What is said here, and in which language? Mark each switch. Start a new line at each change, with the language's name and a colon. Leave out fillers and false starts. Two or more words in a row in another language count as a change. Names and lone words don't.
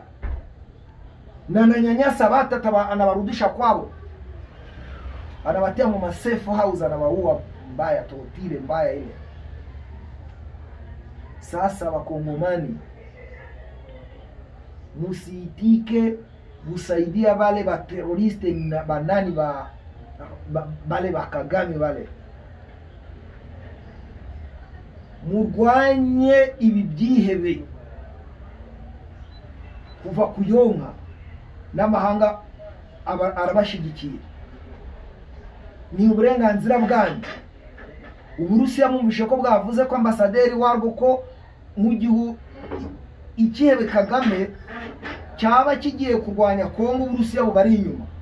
Swahili: Na ananyanyasa watu hata anawarudisha kwao. Anawatia mu safe house, anawaua mbaya, totile mbaya ile. Sasa wakongomani, musiitike kusaidia wale ba terroriste na
Kinyarwanda: banani bale ba Kagame wale. Murwanye ibi byihebe kuva kuyonka n'amahanga arabashigikiye. Ni uburenganzira bwanyu. Uburusiya mumvishe ko bwavuze ko ambasaderi warwo ko mu gihu ikihebe Kagame cyaba kigiye kurwanya Kongo, Uburusiya bari inyuma.